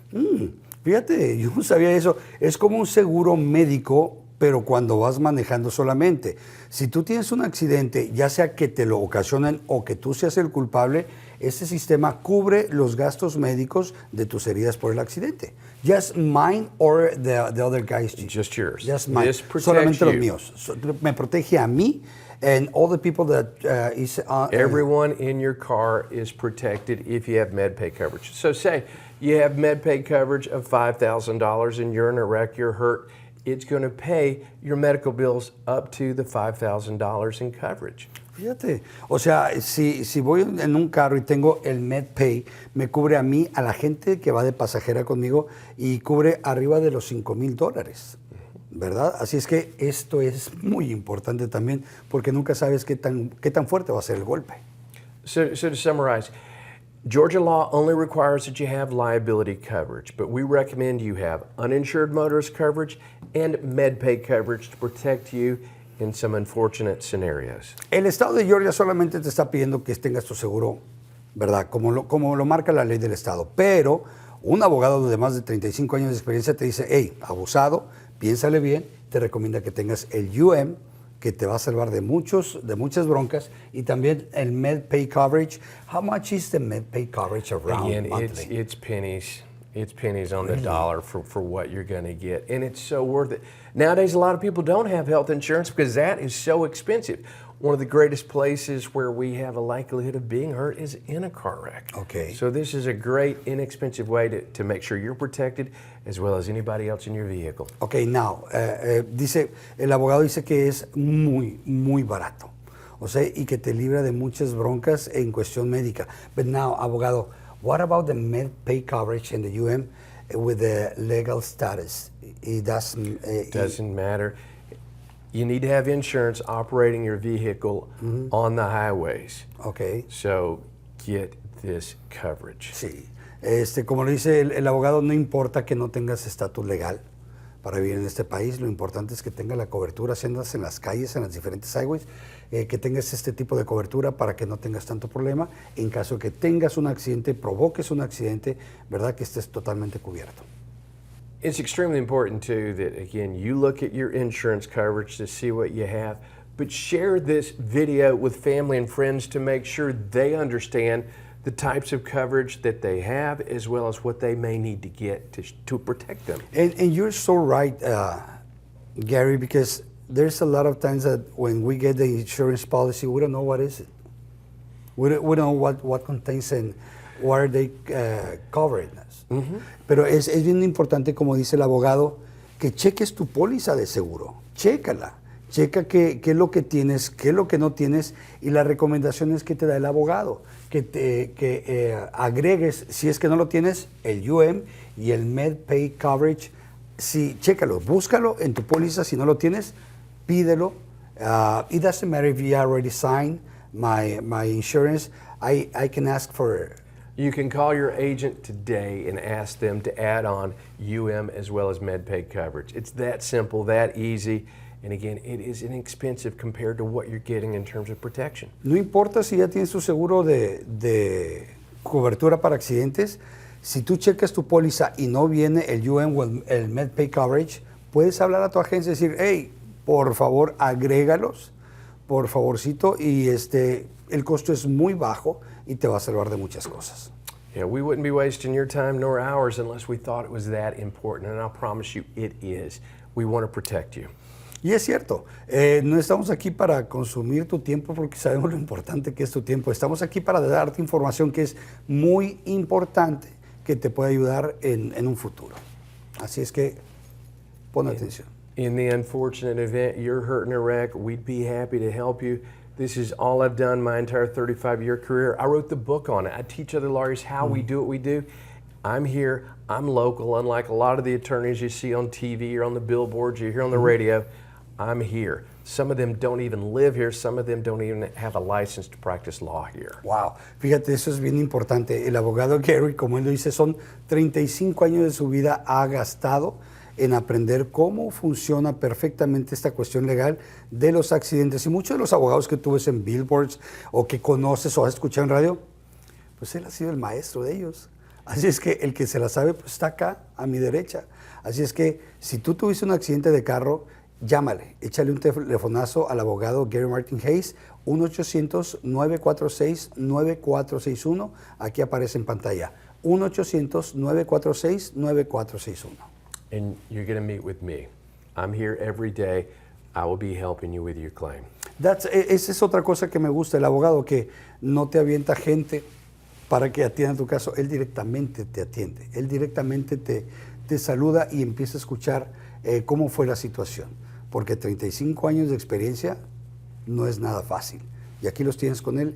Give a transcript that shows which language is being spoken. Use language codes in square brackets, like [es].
[es] Fíjate, yo no sabía eso. Es como un seguro médico, pero cuando vas manejando solamente. Si tú tienes un accidente, ya sea que te lo ocasionen o que tú seas el culpable, este sistema cubre los gastos médicos de tus heridas por el accidente. [en] Just mine or the other guy's. Just yours. Just mine. This protects [es] Solamente los [en] you. [es] míos. Me protege a mí [en] and all the people that is... Everyone in your car is protected if you have MedPay coverage. So say you have MedPay coverage of $5,000 and you're in a wreck, you're hurt, it's going to pay your medical bills up to the $5,000 in coverage. [es] Fíjate, o sea, si voy en un carro y tengo el MedPay, me cubre a mí, a la gente que va de pasajera conmigo y cubre arriba de los $5,000, ¿verdad? Así es que esto es muy importante también porque nunca sabes qué tan fuerte va a ser el golpe. [en] So to summarize, Georgia law only requires that you have liability coverage, but we recommend you have uninsured motorist coverage and MedPay coverage to protect you in some unfortunate scenarios. [es] El estado de Georgia solamente te está pidiendo que tengas tu seguro, ¿verdad? Como lo marca la ley del estado. Pero un abogado de más de 35 años de experiencia te dice, hey, abusado, piénsale bien, te recomienda que tengas el UM, que te va a salvar de muchas broncas, y también el MedPay coverage. [en] How much is the MedPay coverage around Again, monthly? it's pennies. It's pennies on the dollar for what you're going to get. And it's so worth it. Nowadays, a lot of people don't have health insurance because that is so expensive. One of the greatest places where we have a likelihood of being hurt is in a car wreck. Okay. So this is a great, inexpensive way to make sure you're protected as well as anybody else in your vehicle. Ok, now, [es] el abogado dice que es muy, muy barato. O sea, y que te libra de muchas broncas en cuestión médica. [en] But now, abogado, what about the MedPay coverage and the UM with the legal status? It Doesn't matter. You need to have insurance operating your vehicle on the highways. Ok, So get this coverage. [es] sí. Como lo dice el abogado, no importa que no tengas estatus legal para vivir en este país, lo importante es que tenga la cobertura, si andas en las calles, en las diferentes highways, que tengas este tipo de cobertura para que no tengas tanto problema. En caso de que tengas un accidente, provoques un accidente, ¿verdad? Que estés totalmente cubierto. [en] It's extremely important too that, again, you look at your insurance coverage to see what you have, but share this video with family and friends to make sure they understand the types of coverage that they have as well as what they may need to get to protect them. And you're so right, Gary, because there's a lot of times that when we get the insurance policy, we don't know what is it. We don't know what contains and what are they covering us. [es] Pero es bien importante, como dice el abogado, que cheques tu póliza de seguro. Chécala. checa qué es lo que tienes, qué es lo que no tienes y las recomendaciones que te da el abogado, que agregues, si es que no lo tienes, el UM y el MedPay Coverage. Sí, chécalo, búscalo en tu póliza, si no lo tienes, pídelo. [en] It doesn't matter if you already signed my insurance, I can ask for. You can call your agent today and ask them to add on UM as well as MedPay coverage. It's that simple, that easy, and again, it is inexpensive compared to what you're getting in terms of protection. [es] No importa si ya tienes tu seguro de cobertura para accidentes, si tú checas tu póliza y no viene el UM o el MedPay coverage, puedes hablar a tu agencia y decir, hey, por favor, agrégalos, por favorcito, y el costo es muy bajo y te va a salvar de muchas cosas. [en] Yeah, we wouldn't be wasting your time nor ours unless we thought it was that important, and I'll promise you it is. We want to protect you. [es] Y es cierto, no estamos aquí para consumir tu tiempo porque sabemos lo importante que es tu tiempo. Estamos aquí para darte información que es muy importante, que te puede ayudar en un futuro. Así es que pon atención. [en] In the unfortunate event you're hurt in a wreck, we'd be happy to help you. This is all I've done my entire 35-year career. I wrote the book on it. I teach other lawyers how we do what we do. I'm here, I'm local, unlike a lot of the attorneys you see on TV or on the billboards you hear on the radio. I'm here. Some of them don't even live here. Some of them don't even have a license to practice law here. [es] Wow, fíjate, eso es bien importante. El abogado Gary, como él lo dice, son 35 años de su vida ha gastado en aprender cómo funciona perfectamente esta cuestión legal de los accidentes. Y muchos de los abogados que tú ves en billboards o que conoces o has escuchado en radio, pues él ha sido el maestro de ellos. Así es que el que se la sabe, pues está acá, a mi derecha. Así es que si tú tuviste un accidente de carro, llámale, échale un telefonazo al abogado Gary Martin Hayes, 1-800-946-9461. Aquí aparece en pantalla, 1-800-946-9461. [en] And you're going to meet with me. I'm here every day. I will be helping you with your claim. [es] Esa es otra cosa que me gusta, el abogado que no te avienta gente para que atienda tu caso. Él directamente te atiende. Él directamente te saluda y empieza a escuchar cómo fue la situación. Porque 35 años de experiencia no es nada fácil. Y aquí los tienes con él.